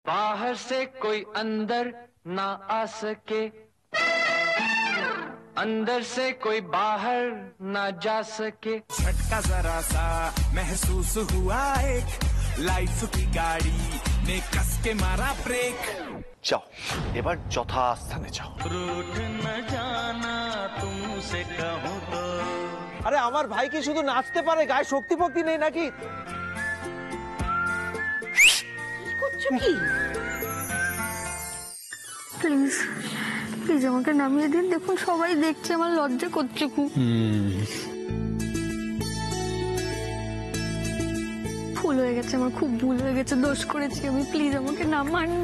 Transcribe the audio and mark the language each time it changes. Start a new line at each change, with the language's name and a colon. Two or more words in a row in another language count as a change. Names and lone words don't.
Hindi: बाहर से कोई अंदर ना आ सके, अंदर से कोई बाहर ना जा सके। झटका जरा सा महसूस हुआ एक, लाइफ की गाड़ी ने कस के मारा ब्रेक।
Bangla: যাও এবার যথাস্থানে যাও।
Hindi: रूठ न जाना तुमसे कहूँ तो।
Bangla: আরে আমার ভাই কি শুধু নাচতে পারে, গায়ে শক্তি ফক্তি নেই নাকি? করছো কি?
English: please please
Bangla: আমাকে নামিয়ে দিন, দেখুন সবাই দেখছে, আমার লজ্জা করছে খুব। ভুল হয়ে গেছে, আমার খুব ভুল হয়ে গেছে, দোষ করেছি আমি, প্লিজ আমাকে নামান না।